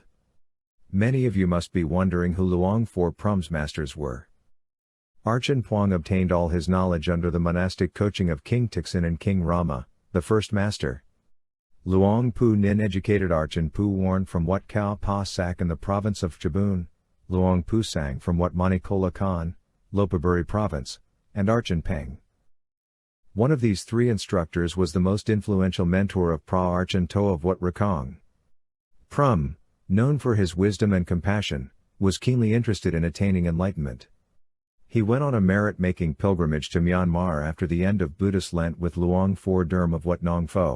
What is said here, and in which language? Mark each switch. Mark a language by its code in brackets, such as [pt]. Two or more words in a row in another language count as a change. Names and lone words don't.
[en] Many of you must be wondering who Luang Phor Phrom's masters were. Archan Puang obtained all his knowledge under the monastic coaching of King Tixin and King Rama, the first master. Luang Pu Nin educated Archan Pu Warn from Wat Khao Pa Sak in the province of Chabun, Luang Pu Sang from Wat Manikola Khan, Lopaburi province, and Archan Peng. One of these three instructors was the most influential mentor of Pra Archan To of Wat Rakong. Phrom, known for his wisdom and compassion, was keenly interested in attaining enlightenment. He went on a merit-making pilgrimage to Myanmar after the end of Buddhist Lent with Luang Phor Phrom of Wat Nong Pho.